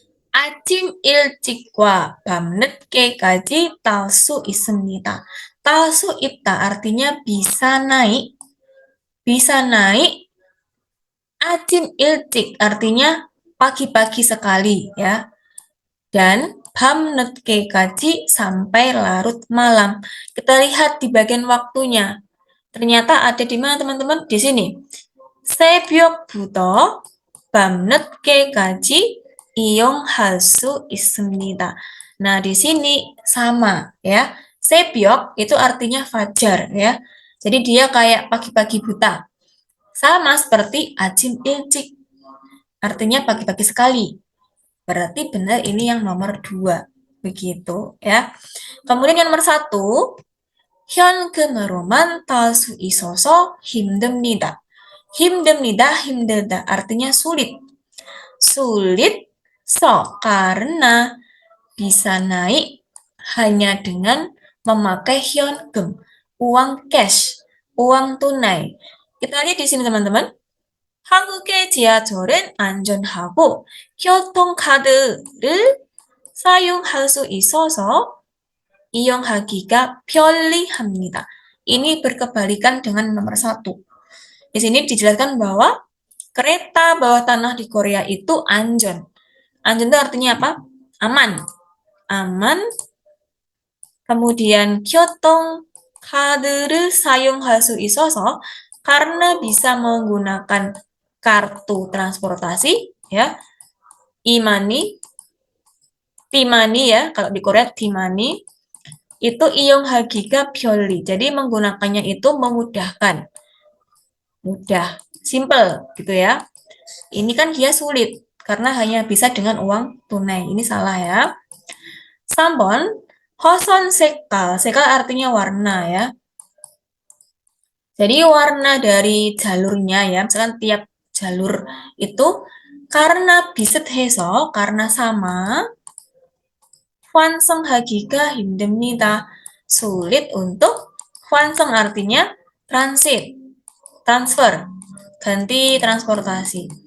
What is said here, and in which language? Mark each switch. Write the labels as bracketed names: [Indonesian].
[Korean] 아침 일찍과 밤 늦게까지 딸 수 있습니다. [Indonesian] 딸 수 있다 artinya bisa naik. Bisa naik. 아침 일찍 artinya pagi-pagi sekali ya. Dan 밤 늦게까지 sampai larut malam. Kita lihat di bagian waktunya. Ternyata ada di mana teman-teman? Di sini. [Korean] 새벽부터 밤 늦게까지 이용할 수 있습니다. [Indonesian] Nah, di sini sama ya. 새벽 itu artinya fajar ya. Jadi dia kayak pagi-pagi buta. Sama seperti 아침 일찍. Artinya pagi-pagi sekali. Berarti benar ini yang nomor 2. Begitu ya. Kemudian yang nomor 1. [Korean] 현금으로만 딸 수 있어서 힘듭니다. [Indonesian] 힘들다 artinya sulit. Sulit karena bisa naik hanya dengan memakai 현금, uang cash, uang tunai. Kita lihat di sini teman-teman. [Korean] 한국의 지하철은 안전하고 교통카드를 사용할 수 있어서 이용하기가 편리합니다. [Indonesian] Ini berkebalikan dengan nomor 1. Di sini dijelaskan bahwa kereta bawah tanah di Korea itu 안전. 안전 itu artinya apa? Aman. Aman. Kemudian [Korean] 교통카드를 사용할 수 있어서 [Indonesian] karena bisa menggunakan kartu transportasi ya. E-money, T-money ya, kalau di Korea T-money itu [Korean] 이용하기가 편리. [Indonesian] Jadi menggunakannya itu memudahkan. Mudah, simple gitu ya. Ini kan dia sulit karena hanya bisa dengan uang tunai. Ini salah ya. 3번 hoson sekal. Sekal artinya warna ya. Jadi warna dari jalurnya ya, misalkan tiap jalur itu karena 비슷해서 karena sama [Korean] 환승하기가 힘듭니다. [Indonesian] Sulit untuk 환승 artinya transit, transfer, ganti transportasi.